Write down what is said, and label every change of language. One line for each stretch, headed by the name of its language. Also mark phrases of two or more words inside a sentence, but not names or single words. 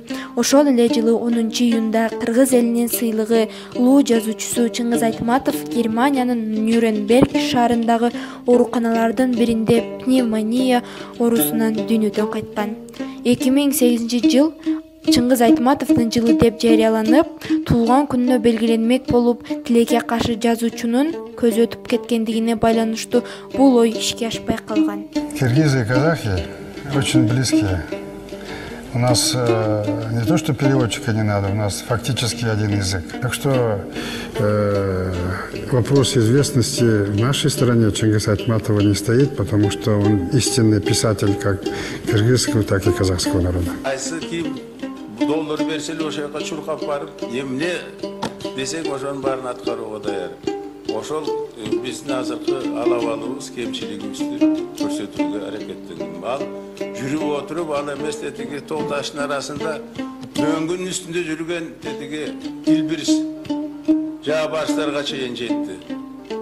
Kyrgyz: Ошол эле жылы 10 июнда кыргыз элинин сыйлыгы улуу жазуучусу Чыңгыз Айтматов Германиянын Нюрнберг шаарындагы ооруканалардын биринде пневмония оорусунан дүйнөдөн кайткан. 2008 жыл Чыңгыз Айтматовдун жылы деп жарыяланып, туулган күнүнө белгиленмек болуп, тилекке каршы жазуучунун көзү өтүп кеткендигине байланыштуу бул ой ишке ашпай калган.
Russian: Киргизы и казахи очень близкие. У нас не то, что переводчика не надо, у нас фактически один язык. Так что вопрос известности в нашей стране Чингиза Айтматова не стоит, потому что он истинный писатель как кыргызского, так и казахского народа.
Kyrgyz: Доллар берсел ошояка чуркап барып, эмне десек ошонун баарын аткарууга даяр. Ошол биздин азыркы алабалыбыз, кемчилигибизди көрсөтүүгө аракеттенгем. Ал жүрүп отуруп, ал эмес тетиги тоо таштын арасында дөңгүн үстүндө жүргөн тетиги Илбирис жаа баштарга чейин жетти.